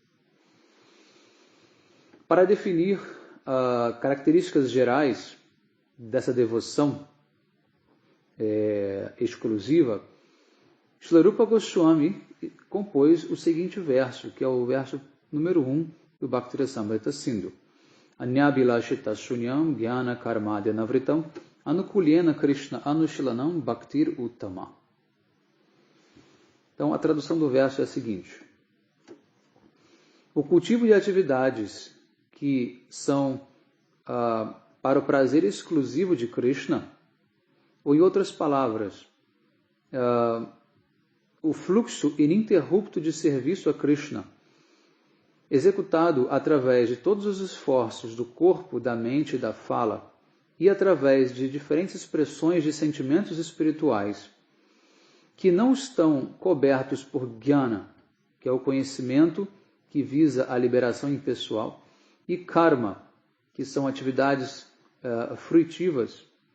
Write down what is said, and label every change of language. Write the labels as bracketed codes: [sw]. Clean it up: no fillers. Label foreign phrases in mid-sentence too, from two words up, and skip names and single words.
[pt] Para definir características gerais dessa devoção exclusiva, Srila Rupa Goswami compôs o seguinte verso, que é o verso número 1 do Bhaktirasamrita Sindhu. [sa] अन्याभिलाषिता शून्यं ज्ञान कर्माद्य नावृतम् आनुकूल्येन कृष्ण अनुशीलनं भक्तिर् उत्तमा. [pt] Então, a tradução do verso é a seguinte: o cultivo de atividades que são para o prazer exclusivo de Krishna, ou em outras palavras, o fluxo ininterrupto de serviço a Krishna, executado através de todos os esforços do corpo, da mente e da fala, e através de diferentes expressões de sentimentos espirituais, que não estão cobertos por jnana, que é o conhecimento que visa a liberação impessoal, e karma, que são atividades fruitivas,